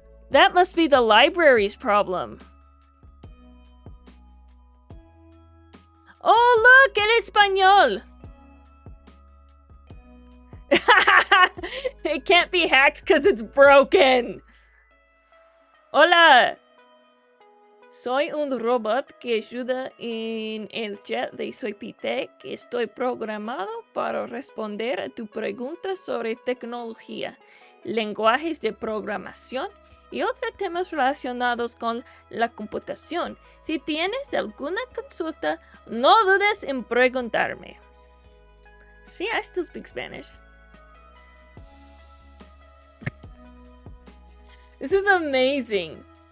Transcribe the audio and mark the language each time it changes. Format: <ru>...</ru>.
<en>That must be the library's problem. Oh look,</en> <es>en español.</es> <en>It can't be hacked because it's broken.</en> <es>Hola. Soy un robot que ayuda en el chat de Soypitec. Estoy programado para responder a tu pregunta sobre tecnología, lenguajes de programación y otros temas relacionados con la computación. Si tienes alguna consulta, no dudes en preguntarme.</es> <en>See, I still speak Spanish. This is amazing.</en>